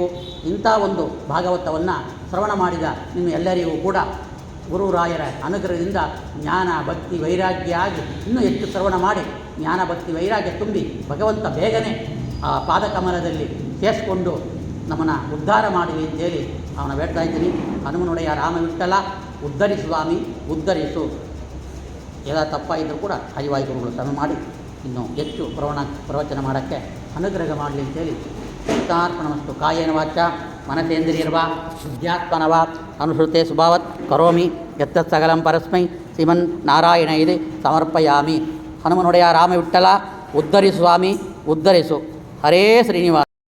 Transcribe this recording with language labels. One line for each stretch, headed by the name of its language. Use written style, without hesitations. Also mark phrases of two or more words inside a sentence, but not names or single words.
Kannada: ಇಂಥ ಒಂದು ಭಾಗವತವನ್ನು ಶ್ರವಣ ಮಾಡಿದ ನಿಮ್ಮ ಎಲ್ಲರಿಗೂ ಕೂಡ ಗುರುರಾಯರ ಅನುಗ್ರಹದಿಂದ ಜ್ಞಾನ ಭಕ್ತಿ ವೈರಾಗ್ಯ ಆಗಿ ಇನ್ನೂ ಹೆಚ್ಚು ಶ್ರವಣ ಮಾಡಿ ಜ್ಞಾನ ಭಕ್ತಿ ವೈರಾಗ್ಯ ತುಂಬಿ ಭಗವಂತ ಬೇಗನೆ ಆ ಪಾದಕಮಲದಲ್ಲಿ ಸೇರಿಸ್ಕೊಂಡು ನಮ್ಮನ್ನು ಉದ್ಧಾರ ಮಾಡಲಿ ಅಂತೇಳಿ ಅವನ ಬೇಡ್ತಾ ಇದ್ದೀನಿ. ಹನುಮನೊಡೆಯ ರಾಮವಿಠಲ ಉದ್ಧರಿಸು ಸ್ವಾಮಿ ಉದ್ಧರಿಸು. ಎಲ್ಲ ತಪ್ಪಾಯಿದ್ದರೂ ಕೂಡ ಹರಿವಾಯು ಗುರುಗಳು ಶ್ರಮ ಮಾಡಿ ಇನ್ನೂ ಹೆಚ್ಚು ಪ್ರವಚನ ಮಾಡೋಕ್ಕೆ ಅನುಗ್ರಹ ಮಾಡಲಿ ಅಂತೇಳಿ ಕೃಷ್ಣಾರ್ಪಣಮಸ್ತು.
Sanskrit: ಕಾಯೇನ ವಾಚ ಮನಸೇಂದ್ರಿಯರ್ವಾ ವಿದ್ಯಾತ್ಮನವಾ ಅನುಸೃತೆ ಸ್ವಭಾವತ್ ಕರೋಮಿ ಯತ್ತತ್ ಸಕಲಂ ಪರಸ್ಮೈ ಶ್ರೀಮನ್ ನಾರಾಯಣ ಇದೆ ಸಮರ್ಪಯಾಮಿ.
Kannada: ಹನುಮನೊಡೆಯ ರಾಮವಿಠಲ ಉದ್ಧರಿಸು ಸ್ವಾಮಿ ಉದ್ಧರಿಸು. ಹರೇ ಶ್ರೀನಿವಾಸ.